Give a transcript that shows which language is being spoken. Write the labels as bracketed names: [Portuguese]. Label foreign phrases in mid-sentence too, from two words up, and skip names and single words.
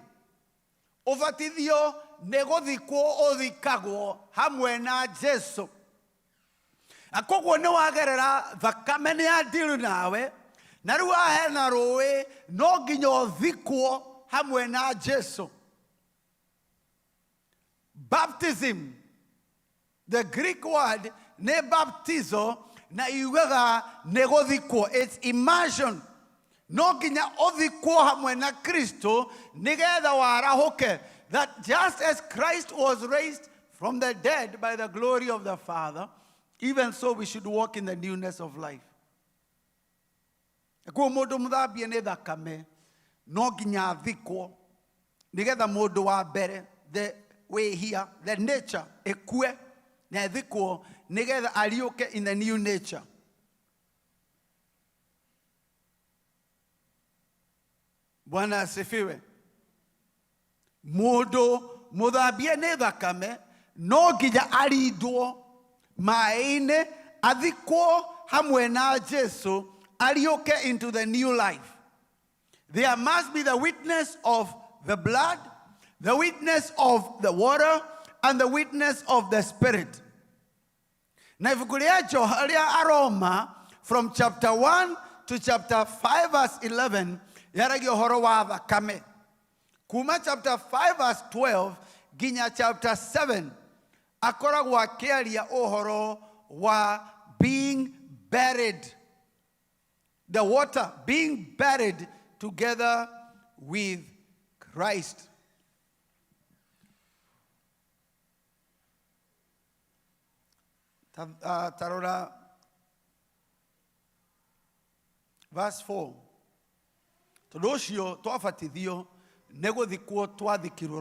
[Kikuyu] Ũbatithio nĩ gũthikwo ũthikagwo hamwe na Jesu. Na koguo nĩ wagerera thakame nĩ ya deal nawe na rĩu hena rũĩ no nginya ũthikwo hamwe na Jesu. [English] Baptism, the Greek word [Kikuyu] nĩ baptizo na yugaga nĩ gũthikwo. [English] It's immersion. [Kikuyu] No nginya ũthikwo hamwe na Kristo nĩgetha warahũke. [English] That just as Christ was raised from the dead by the glory of the Father, even so we should walk in the newness of life. [Kikuyu] Kwa mũndũ mũthambie nĩ thakame no nginya athikwo nĩgetha mũndũ wa mbere [English] the way here the nature [Kikuyu] ekue na athikwo nĩgetha ariũke [English] in the new nature. [Swahili] Bwana asifiwe. [Kikuyu] Mũndũ mũthambie nĩ thakame no nginya arindwo maĩ-inĩ athikwo hamwe na Jesu ariũke [English] into the new life. There must be the witness of the blood, the witness of the water, and the witness of the Spirit. [Kikuyu] Na ibuku rĩa Aroma [English] from chapter 1 to chapter 5 verse 11 [Kikuyu] yaragia ũhoro wa thakame. Kuma chapter 5 verse 12 ginya chapter 7 akoragwo akĩaria ũhoro wa [English] being buried. The water being buried together with Christ. [Kikuyu] Tarora verse 4. Tondũ ũcio twabatithio nĩ gũthikwo twathikirwo.